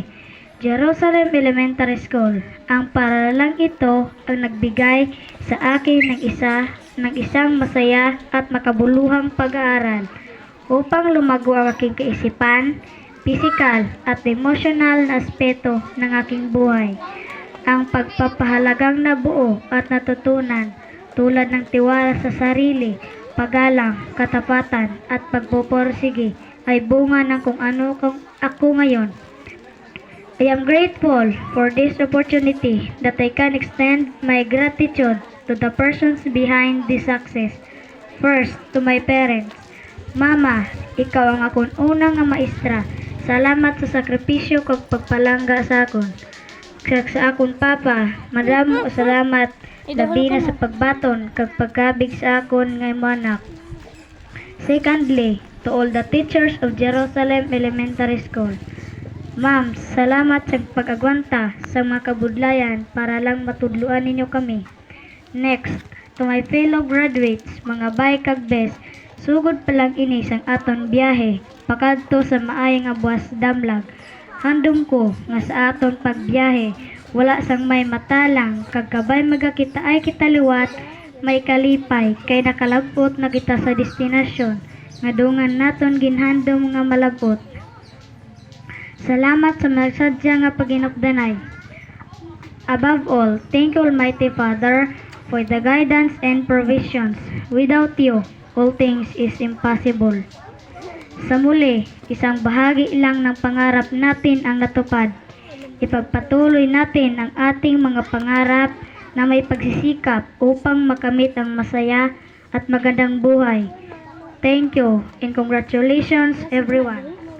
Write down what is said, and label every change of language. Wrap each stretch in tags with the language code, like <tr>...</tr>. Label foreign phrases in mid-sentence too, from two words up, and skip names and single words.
<tl>Jerusalem Elementary School. Ang paralang ito ang nagbigay sa akin ng isang masaya at makabuluhang pag-aaral upang lumago ang aking kaisipan, pisikal at emosyonal na aspeto ng aking buhay. Ang pagpapahalagang nabuo at natutunan tulad ng tiwala sa sarili, paggalang, katapatan at pagpupursige ay bunga ng kung ano ako ngayon.</tl> <en>I am grateful for this opportunity that I can extend my gratitude to the persons behind this success. First, to my parents. Mama,</en> <hil>ikaw ang akong unang maestra. Salamat sa sakripisyo kag pagpalangga sa akon. Sa akong papa, madamo salamat labi na sa pagbaton kag pagkabig sa akon nga anak.</hil> <en>Secondly, to all the teachers of Jerusalem Elementary School.</en> <hil>Ma'am, salamat sa pag-agwanta sa mga kabudlayan para lang matudluan ninyo kami.</hil> <en>Next, to my fellow graduates,</en> <hil>mga bay kag bes, sugod pa lang ini sang aton biyahe, pakadto sa maayong abwas damlag. Handom ko nga sa aton pagbiyahe, wala sang may matalang, kag kabay magakita ay kitaliwat, may kalipay, kay nakalabot na kita sa destinasyon, nga dungan naton ginhandom nga malabot. Salamat sa nagsadya nga paginupdanay.</hil> <en>Above all, thank you Almighty Father for the guidance and provisions. Without you, all things is impossible.</en> <tl>Sa muli, isang bahagi lang ng pangarap natin ang natupad. Ipagpatuloy natin ang ating mga pangarap na may pagsisikap upang makamit ang masaya at magandang buhay.</tl> <en>Thank you and congratulations everyone.</en>